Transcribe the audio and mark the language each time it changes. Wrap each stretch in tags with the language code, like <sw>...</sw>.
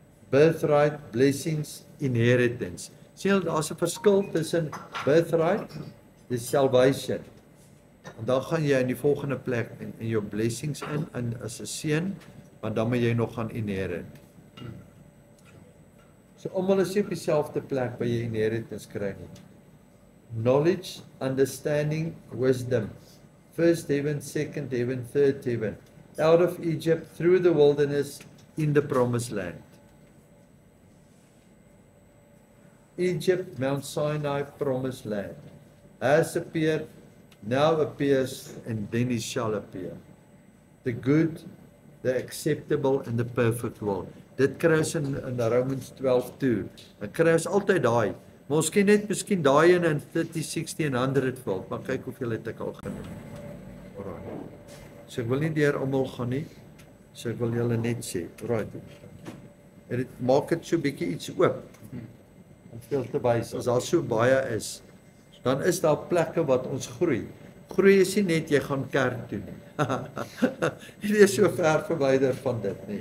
<en>Birthright, blessings, inheritance.</en> <af>Sien julle daar's 'n verskil tussen birthright, dis salvation. En dan gaan jy in die volgende plek in jou blessings in as 'n seun, want dan moet jy nog gaan inherit. So almal is nie op dieselfde plek waar jy inheritance kry nie.</af> <en>Knowledge, understanding, wisdom. First heaven, second heaven, third heaven. Out of Egypt, through the wilderness, in the promised land. Egypt, Mount Sinai, promised land. Has appeared, now appears, and then it shall appear. The good, the acceptable, and the perfect will.</en> <af>Dit kry ons in Romans 12:2. Dan kry ons altyd daai. Maar ons ken net miskien daai in 30, 60 en 100-fold, maar kyk hoeveel het ek al genoem. Alraai. So ek wil nie deur almal gaan nie. So ek wil julle net sê, alraai. En dit maak dit so 'n bietjie iets oop. Om veel te wys, as daar so baie is, dan is daar plekke wat ons groei. Groei is nie net jy gaan kerk toe nie. Hierdie is so ver verwyder van dit nie.</af>